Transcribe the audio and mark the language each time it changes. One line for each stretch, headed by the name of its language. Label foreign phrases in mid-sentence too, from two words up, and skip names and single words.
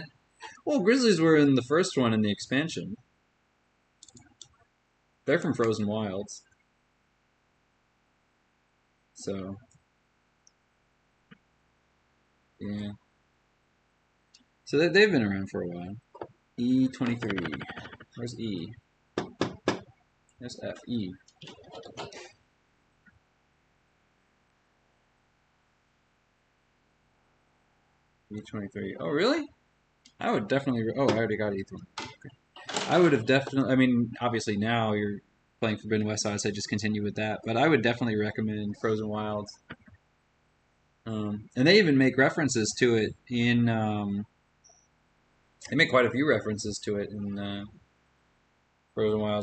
English: Well, Grizzlies were in the first one in the expansion. They're from Frozen Wilds. So, yeah. So they've been around for a while. E23. Where's E? There's F. E. E23. Oh, really? I would definitely... Oh, I already got E3. Okay. I would have definitely... I mean, obviously now you're playing Forbidden West, so I'd say just continue with that. But I would definitely recommend Frozen Wilds. And they even make references to it in... they make quite a few references to it in Frozen Wilds.